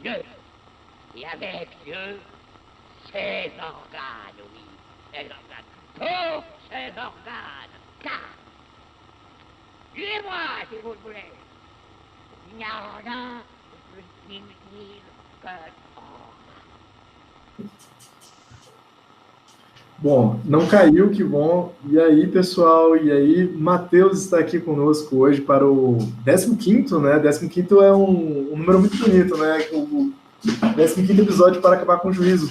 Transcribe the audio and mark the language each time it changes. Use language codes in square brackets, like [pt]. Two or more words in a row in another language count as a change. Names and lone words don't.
[fr] Dieu, et avec Dieu, ses organes, oui, ses organes, tous ses organes, car, tuez-moi si vous le voulez, il n'y a rien de plus inutile que [pt] Bom, não caiu, que bom. E aí, pessoal? E aí, Matheus está aqui conosco hoje para o 15º, né? 15º é um número muito bonito, né? O 15º episódio para acabar com o juízo.